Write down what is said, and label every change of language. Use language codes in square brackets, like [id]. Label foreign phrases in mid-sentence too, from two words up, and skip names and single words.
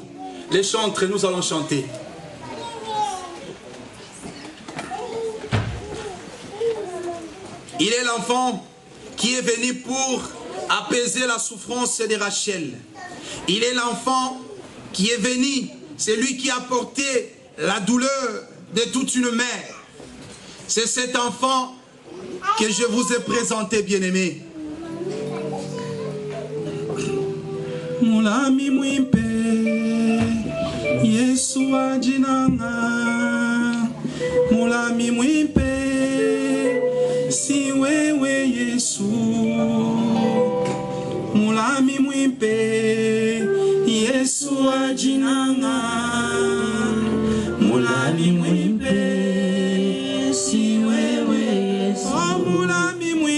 [fr] Les chantres, nous allons chanter. Il est l'enfant qui est venu pour apaiser la souffrance de Rachel. Il est l'enfant qui est venu, c'est lui qui a porté la douleur de toute une mère. C'est cet enfant que je vous ai présenté, bien-aimé. [lua] Mulami mwimpe Yesu ajinanga Mulami mwimpe Si wewe Yesu Mulami mwimpe Yesu ajinanga Mulami mwimpe Si wewe mwami